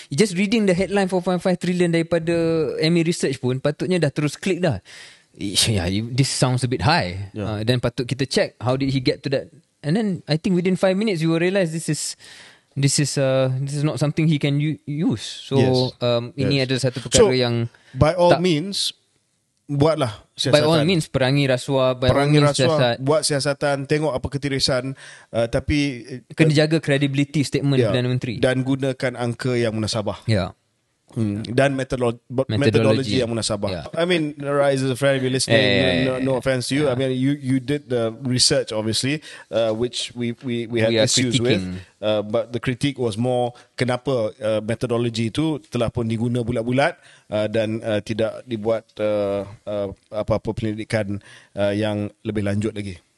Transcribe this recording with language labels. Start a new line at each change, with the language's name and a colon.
English: Just reading the headline
Malay: 4.5 trillion daripada MA Research pun patutnya dah terus klik dah.
English: This sounds a bit high. Then
Malay: patut kita
English: check how did he get to that. And then I think within 5 minutes you will realise this is not something he can use.
Malay: So ini adalah satu perkara yang
English: by all means
Malay: buatlah siasatan.
English: By all means
Malay: perangi rasuah, buat siasatan, tengok apa ketirisan, tapi kena jaga credibility statement Perdana Menteri dan gunakan angka yang munasabah. Dan metodologi yang munasabah.
English: I mean, Rais is a friend, if you're listening, no offense to you. I mean, you did the research obviously, which we had issues with, but the critique was more
Malay: kenapa metodologi itu telah pun diguna bulat-bulat dan tidak dibuat apa-apa penyelidikan yang lebih lanjut lagi.